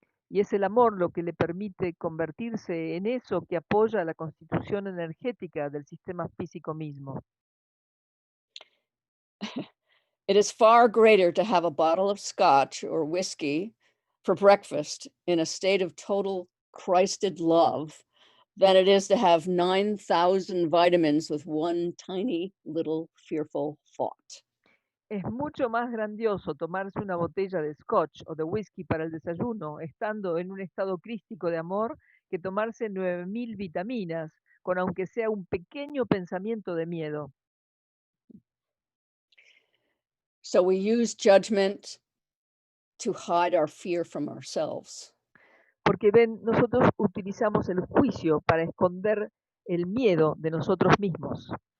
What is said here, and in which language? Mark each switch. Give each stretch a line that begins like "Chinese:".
Spanish: Y es el amor lo que le permite convertirse en eso que apoya la constitución energética del sistema físico mismo.
English: It is far greater to have a bottle of scotch or whiskey for breakfast in a state of total Christed love than it is to have 9,000 vitamins with one tiny little fearful thought.
Spanish: Es mucho más grandioso tomarse una botella de scotch o de whisky para el desayuno, estando en un estado crístico de amor, que tomarse 9000 vitaminas, con aunque sea un pequeño pensamiento de miedo.
English: So we use judgment to hide our fear from ourselves.
Spanish: Porque ven, nosotros utilizamos el juicio para esconder el miedo de nosotros mismos.